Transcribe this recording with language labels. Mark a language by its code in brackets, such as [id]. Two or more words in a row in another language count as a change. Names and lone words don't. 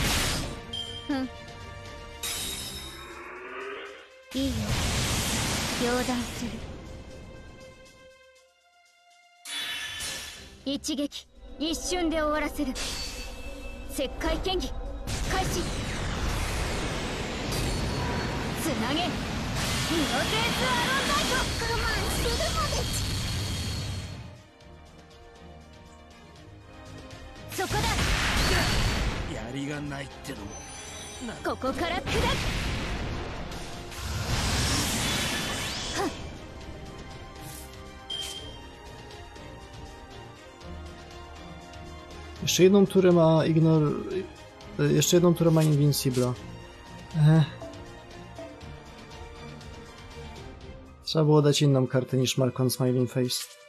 [ja] いいよ両断する一撃一瞬で終わらせる石灰剣技開始つなげミオテースアロンナイト我慢するのですそこだやりがないってのもここから砕く [pl] Jeszcze jedną turę ma Jeszcze jedną turę ma Invincible. Trzeba było dać inną kartę niż Mark on Smiling Face.